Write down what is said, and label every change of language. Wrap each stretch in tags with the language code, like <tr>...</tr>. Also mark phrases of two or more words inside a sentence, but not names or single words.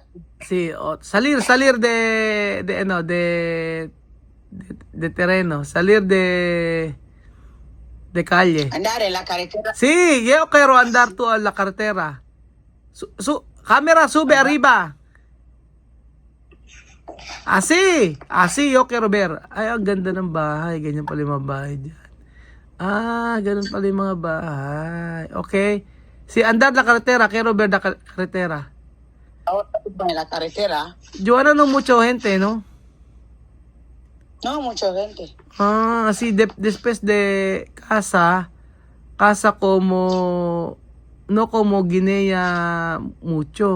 <es>Sí, salir de terreno, salir de calle. Andar en la carretera. Sí, yo quiero andar tú a la carretera. Cámara, sube arriba. Así yo quiero ver.</es> <tl>Ay, ang ganda ng bahay. Ganyan pala yung mga bahay dyan. Ganun pala yung mga bahay. Okay.</tl> <es>Si andar la carretera, quiero ver la carretera. Ahora en la carretera. Joana, no mucho gente, ¿no? No, mucha gente. Ah, así después de casa como, no como Guinea mucho.</es>